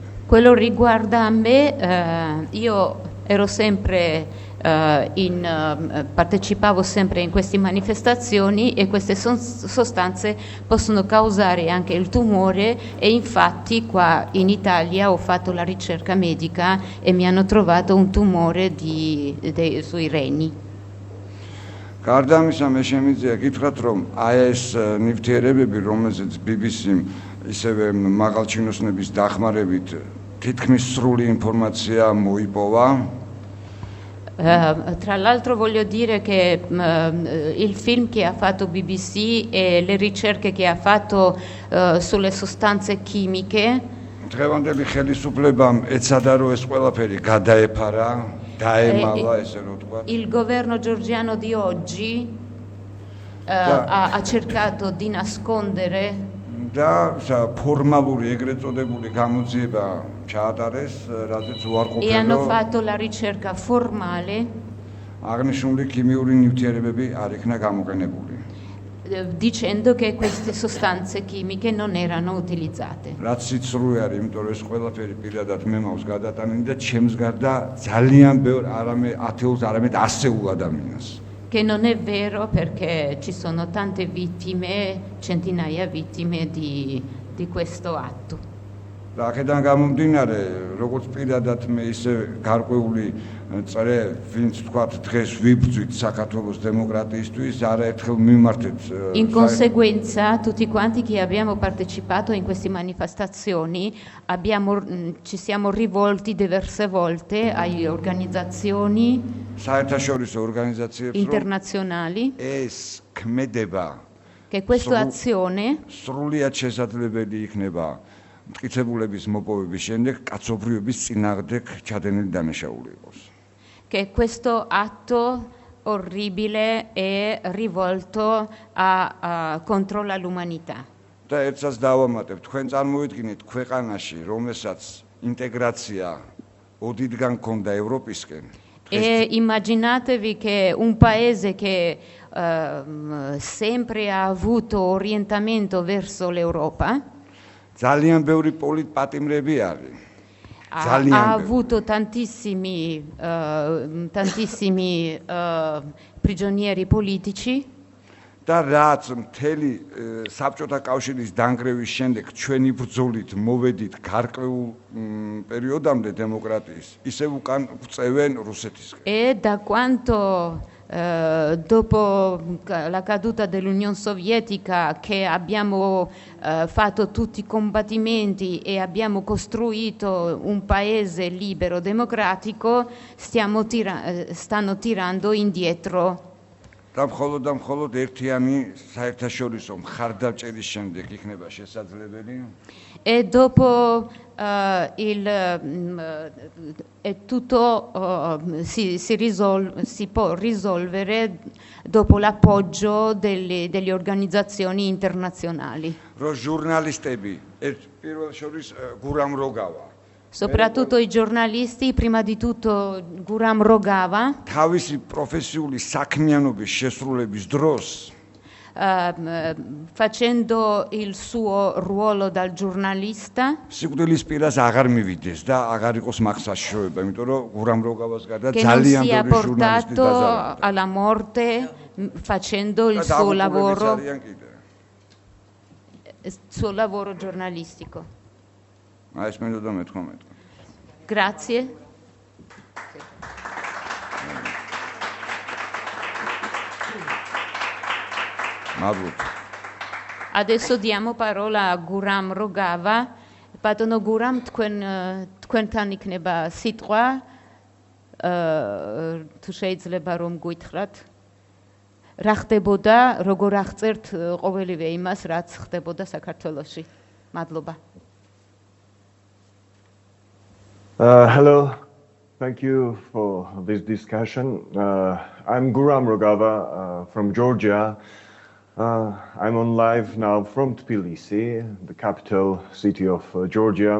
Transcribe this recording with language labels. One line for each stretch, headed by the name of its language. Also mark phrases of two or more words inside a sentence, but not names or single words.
Italian: Quello riguarda me, io ero sempre partecipavo sempre in queste manifestazioni e queste sostanze possono causare anche il tumore e infatti qua in Italia ho fatto la ricerca medica e mi hanno trovato un tumore sui reni.
Georgian: გარდა ამისა მე შემიძლია გითხრათ რომ აი ეს ნივთიერებები რომელზეც BBC-მ ისევე მაღალჩინოსნების დახმარებით თითქმის სრული ინფორმაცია მოიპოვა.
Italian: Tra l'altro voglio dire che il film che ha fatto BBC e le ricerche che ha fatto sulle sostanze chimiche
Georgian: დღევანდელი ხელისუფლებამ ეცადა რომ ეს ყველაფერი გადაეფარა, დაემალა ესე რომ თქვა.
Italian: il governo georgiano di oggi ha cercato di nascondere
Georgian: და ფორმალური ეგრეთ წოდებული გამოძიება ჩაატარეს, რადგან
Italian: e hanno
Georgian: უარყოფილო
Italian: fatto la ricerca formale
Georgian: აღნიშნული ქიმიური ნივთიერებები არ იქნა გამოყენებული.
Italian: dicendo che queste sostanze chimiche non erano utilizzate.
Georgian: რაც სიცრუე არის, იმიტომ რომ ეს ყველაფერი პირადად მე მაქვს გადატანილი და ჩემს გარდა ძალიან ბევრ არამედ ათეულს, არამედ ასეულ ადამიანს.
Italian: Che non è vero perché ci sono tante vittime, centinaia vittime di questo atto.
Georgian: და აქედან გამომდინარე, როგორც პირადად მე ისე გარკვეული წრე, ვინც თქვათ დღეს ვიბრძვით საქართველოს დემოკრატიისთვის, არაერთხელ მიმართეთ.
Italian: In conseguenza, tutti quanti che abbiamo partecipato in queste manifestazioni ci siamo rivolti diverse volte alle organizzazioni
Georgian: საერთაშორისო ორგანიზაციებს
Italian: internazionali
Georgian: ეს ქმედება
Italian: che questa azione
Georgian: სრულიად შესაძლებელი იქნება მტკიცებულების მოპოვების შემდეგ კაცობრიობის წინააღმდეგ ჩადენილი დანაშაული იყოს.
Italian: Che questo atto orribile è rivolto contro l'umanità.
Georgian: და ერთსაც დავამატებ, თქვენ წარმოიდგინეთ ქვეყანაში, რომელსაც ინტეგრაცია ოდითგან ჰქონდა ევროპისკენ.
Italian: E immaginatevi che un paese che sempre ha avuto orientamento verso l'Europa
Georgian: ძალიან ბევრი პოლიტპატიმრები არის.
Italian: ha avuto tantissimi prigionieri politici.
Georgian: და რაც მთელი საბჭოთა კავშირის დანგრევის შემდეგ ჩვენი ბრძოლით მოვედით გარკვეულ პერიოდამდე დემოკრატიის, ისევ უკან ვწევენ რუსეთისკენ.
Italian: E da quanto dopo la caduta dell'Unione Sovietica che abbiamo fatto tutti i combattimenti e abbiamo costruito un paese libero, democratico, stanno tirando indietro.
Georgian: და მხოლოდ ერთიანი საერთაშორისო მხარდამჭერის შემდეგ იქნება შესაძლებელი.
Italian: E dopo tutto si può risolvere dopo l'appoggio delle organizzazioni internazionali.
Georgian: რო ჟურნალისტები პირველ შორის გურამ როგავა
Italian: Soprattutto i giornalisti, prima di tutto Guram Rogava,
Georgian: თავისი პროფესიული საქმიანობის შესრულების დროს
Italian: facendo il suo ruolo dal giornalista,
Georgian: სიკვდილის პირას აღარ მივიდეს და აღარ იყოს მახსაშროება, იმიტომ რომ გურამ როგავას გარდა
Italian: che non
Georgian: ძალიან
Italian: sia
Georgian: ბევრი ჟურნალისტი
Italian: portato
Georgian: დაზარალდა.
Italian: alla morte facendo il
Georgian: და
Italian: suo
Georgian: დაღუპულებიც
Italian: lavoro,
Georgian: არიან კიდე.
Italian: giornalistico.
Georgian: აი ეს მინდოდა მეთქვა მეტყვი.
Italian: Grazie. Adesso diamo parola a Guram Rogava.
Georgian: Padano Guram, თქვენთან იქნება სიტყვა, თუ შეიძლება რომ გვითხრათ, რა ხდებოდა, როგორ აღწერთ ყოველივე იმას, რაც ხდებოდა საქართველოში. მადლობა.
English: Hello, thank you for this discussion. I'm Guram Rogava from Georgia. I'm on live now from Tbilisi, the capital city of Georgia.